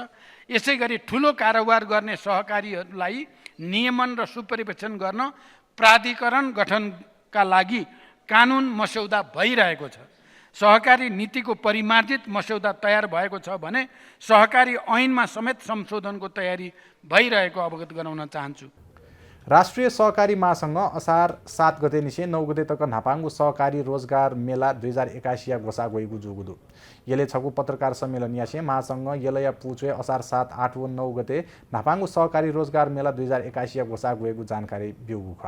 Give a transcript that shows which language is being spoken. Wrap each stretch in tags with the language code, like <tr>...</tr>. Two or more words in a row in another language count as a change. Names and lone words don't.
<ne>यसैगरी ठुलो कारोबार गर्ने सहकारीहरूलाई नियमन र सुपरिवेक्षण गर्न प्राधिकरण गठनका लागि कानुन मस्यौदा भइरहेको छ। सहकारी नीतिको परिमार्जित मस्यौदा तयार भएको छ भने सहकारी ऐनमा समेत संशोधनको तयारी भइरहेको अवगत गराउन चाहन्छु।</ne> <new>राष्ट्रिय सहकारी महासंघ असार 7 गते निसे 9 गते तक नापाङ्गु सहकारी रोजगार मेला 2081 घोषा गएको जुगुदु यसले छगु पत्रकार सम्मेलन यासे महासंघ यलया पुचे असार 7, 8 व 9 गते नापाङ्गु सहकारी रोजगार मेला 2081 घोषा गएको जानकारी बिउगु ख।</new>